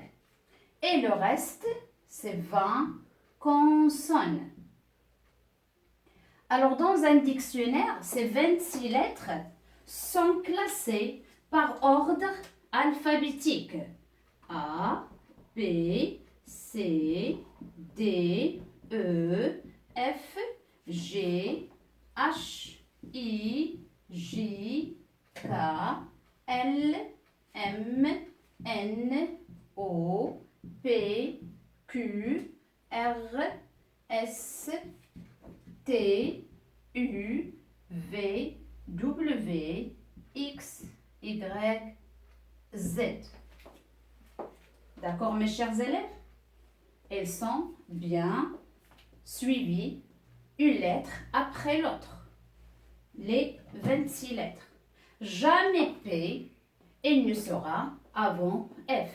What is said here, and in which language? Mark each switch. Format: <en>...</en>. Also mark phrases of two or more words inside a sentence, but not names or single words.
<fr>Et le reste, c'est 20 consonnes. Alors, dans un dictionnaire, ces 26 lettres sont classées par ordre alphabétique. A, B, C, D, E, F, G, H, I, J, K, L, M, N, O, P, Q, R, S, T, U, V, W, X, Y, Z. D'accord, mes chers élèves? Elles sont bien suivies, une lettre après l'autre. Les 26 lettres. Jamais P, il ne sera avant F.</fr>